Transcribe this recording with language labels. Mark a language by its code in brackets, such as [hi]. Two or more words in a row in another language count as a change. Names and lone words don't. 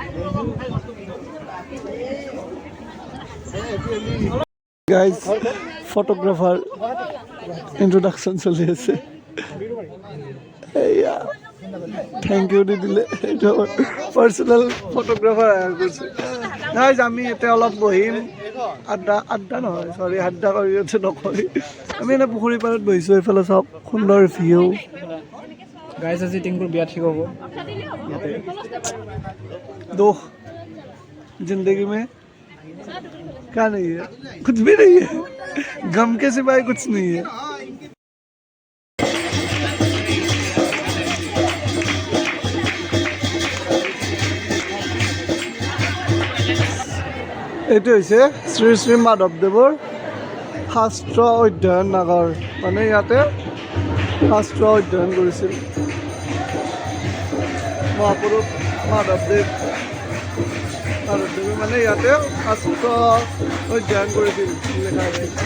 [as] গাইজ [en] photographer introduction [as] চলি আছে এয়া [en] thank you [as] দি দিলে এইটো [en] personal photographer [as] হায়াৰ কৰিছে গাইজ আমি এতিয়া অলপ বহিম আড্ডা নহয় চৰি আড্ডা কৰি নকৰি আমি এনে পুখুৰী পাৰত বহিছোঁ এইফালে চাওক সুন্দৰ ভিউ गाइस আজি টিংকুৰ বিয়া ঠিক হ'ব [hi] दुख जिंदगी में क्या नहीं है कुछ भी नहीं है गम के सिवाय कुछ नहीं है [as] এইটো হৈছে শ্ৰী শ্ৰী মাধৱদেৱৰ শাস্ত্ৰ অধ্যয়ন নাগৰ মানে ইয়াতে শাস্ত্ৰ অধ্যয়ন কৰিছিল মহাপুৰুষ মাধৱদেৱে মানে ইয়াতে শাস্ত্ৰ অধ্যয়ন কৰিছিল লেখা আছে